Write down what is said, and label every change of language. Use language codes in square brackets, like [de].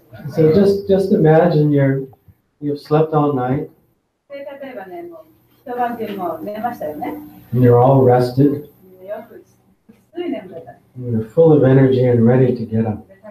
[en] So just imagine you've slept all night. [ja] 例えばね、もう一晩中も寝ましたよね。 [en] And you're all rested. And you're full of energy and ready to get up.